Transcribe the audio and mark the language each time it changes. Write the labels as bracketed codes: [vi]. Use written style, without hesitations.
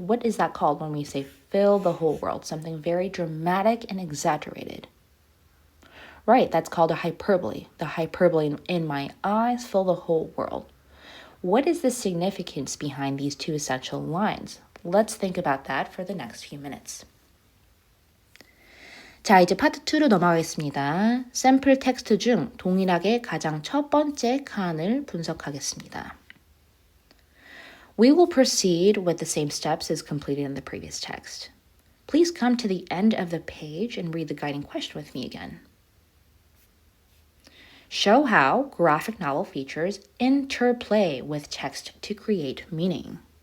[en] What is that called when we say fill the whole world? Something very dramatic and exaggerated. Right, that's called a hyperbole. The hyperbole in my eyes fill the whole world. What is the significance behind these two essential lines? Let's think about that for the next few minutes. [ko] 자, 이제 파트 2로 넘어가겠습니다. 샘플 텍스트 중 동일하게 가장 첫 번째 칸을 분석하겠습니다. [en] We will proceed with the same steps as completed in the previous text. Please come to the end of the page and read the guiding question with me again. Show how graphic novel features interplay with text to create meaning.